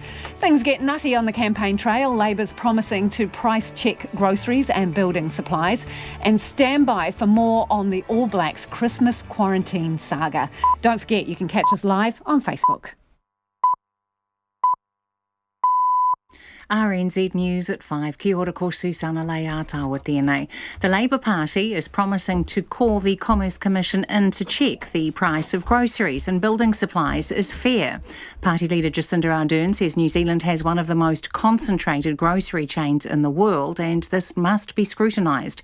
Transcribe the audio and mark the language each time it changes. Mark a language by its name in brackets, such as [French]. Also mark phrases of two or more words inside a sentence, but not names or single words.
[English] Things get nutty on the campaign trail. Labour's promising to price check groceries and building supplies, and stand by for more on the All Blacks Christmas quarantine saga. Don't forget, you can catch us live on Facebook. RNZ News at 5. [Māori] Kia ora ko Susana Leata tēnei. [English] The Labour Party is promising to call the Commerce Commission in to check the price of groceries and building supplies is fair. Party leader Jacinda Ardern says New Zealand has one of the most concentrated grocery chains in the world and this must be scrutinised.